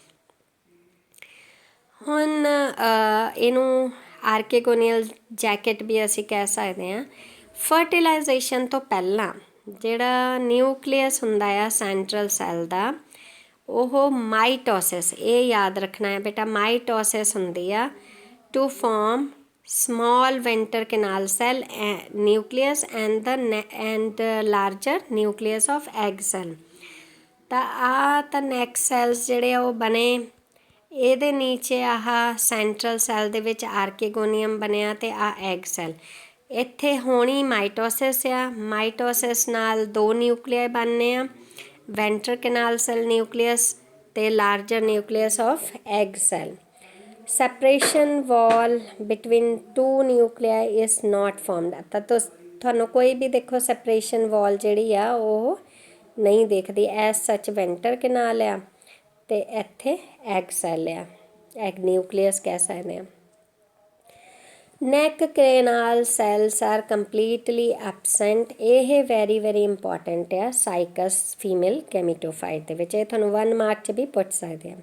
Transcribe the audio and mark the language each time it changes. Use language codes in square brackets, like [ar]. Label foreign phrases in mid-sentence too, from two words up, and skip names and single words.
[pa] ਹੁਣ ਇਹਨੂੰ [en] archegonial jacket [pa] ਵੀ ਅਸੀਂ ਕਹਿ ਸਕਦੇ ਹਾਂ। ਫਰਟੀਲਾਈਜੇਸ਼ਨ ਤੋਂ ਪਹਿਲਾਂ ਜਿਹੜਾ ਨਿਊਕਲੀਅਸ ਹੁੰਦਾ ਆ [en] central cell [pa] ਦਾ, ਉਹ ਮਾਈਟੋਸਿਸ, ਇਹ ਯਾਦ ਰੱਖਣਾ ਹੈ ਬੇਟਾ, ਮਾਈਟੋਸਿਸ ਹੁੰਦੀ ਆ [en] to form small venter canal cell nucleus and larger nucleus of egg cell। [pa] ਤਾਂ ਆਹ ਤਾਂ [en] neck cells [pa] ਜਿਹੜੇ ਆ ਉਹ ਬਣੇ, ਇਹਦੇ ਨੀਚੇ ਆਹ [en] central cell [pa] ਦੇ ਵਿੱਚ ਆਰਕੇਗੋਨੀਅਮ ਬਣਿਆ ਤੇ ਆਹ [en] egg cell. [pa] ਇੱਥੇ ਹੋਣੀ ਮਾਈਟੋਸਿਸ ਆ, ਮਾਈਟੋਸਿਸ ਨਾਲ ਦੋ ਨਿਊਕਲੀਆਈ ਬਣਨੇ ਆ, [en] venter canal cell nucleus [pa] ਤੇ [en] larger nucleus of egg cell. separation wall between two nuclei is not formed। [pa] ਤਾਂ ਤੁਹਾਨੂੰ ਕੋਈ ਵੀ ਦੇਖੋ [en] separation wall [pa] ਜਿਹੜੀ ਆ ਉਹ ਨਹੀਂ ਦੇਖਦੀ। [en] as such venter canal [pa] ਆ ਤੇ ਇੱਥੇ [en] egg cell [pa] ਆ, [en] egg nucleus [pa] ਕਹਿ ਸਕਦੇ ਹਾਂ। [en] neck canal cells are completely absent. [pa] ਇਹ [en] very very important [pa] ਆ [en] Cycas female gametophyte [pa] ਦੇ ਵਿੱਚ, ਇਹ ਤੁਹਾਨੂੰ 1 ਮਾਰਕ 'ਚ ਵੀ ਪੁੱਛ ਸਕਦੇ ਆ।